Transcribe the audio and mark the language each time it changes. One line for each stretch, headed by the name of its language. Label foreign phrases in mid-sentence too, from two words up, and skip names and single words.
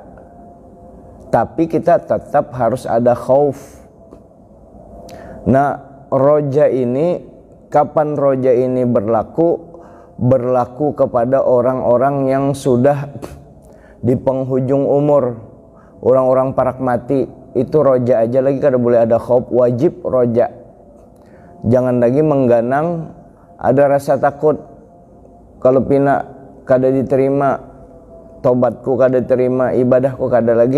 Indonesian: Tapi kita tetap harus ada khauf. Nah, roja ini, kapan roja ini berlaku? Berlaku kepada orang-orang yang sudah di penghujung umur,
Banjar: orang-orang parak mati. Itu roja aja lagi kada boleh ada khauf, wajib roja. Jangan lagi mengganang ada rasa takut kalau pina kada diterima, tobatku kada terima, ibadahku kada lagi.